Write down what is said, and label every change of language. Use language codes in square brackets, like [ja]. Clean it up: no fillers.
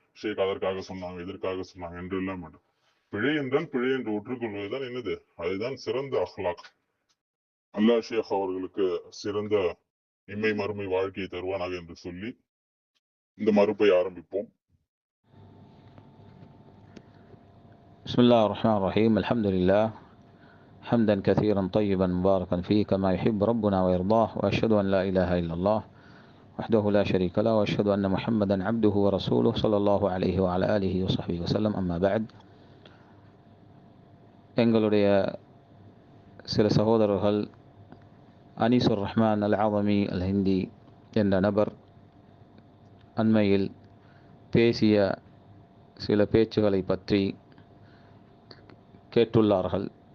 [ta] ஷேக் அதற்காக சொன்னாங்க, இதற்காக சொன்னாங்க என்று எல்லாம் வேண்டும். பிழை என்றால் பிழை என்று ஒற்றுக்கொள்வதுதான் என்னது, அதுதான் சிறந்த அஹ்லாக். அல்லாஹ் ஷேக் அவர்களுக்கு சிறந்த இம்மை மறுமை வாழ்க்கையை தருவானாக என்று சொல்லி இந்த மறுப்பை ஆரம்பிப்போம். [ar] بسم الله الرحمن الرحيم. الحمد لله حمدا كثيرا طيبا مباركا فيه كما يحب ربنا ويرضاه، وأشهد أن لا إله إلا الله وحده لا شريك له، وأشهد أن محمدا عبده ورسوله صلى الله عليه وعلى آله وصحبه وسلم. أما بعد, [ta] எங்களுடைய சில சகோதரர்கள் அனீசுர் ரஹ்மான் அல் ஆதமி அல் ஹிந்தி என்ற நபர் அண்மையில் பேசிய சில பேச்சுகளை பற்றி கேட்டுள்ளார்கள்.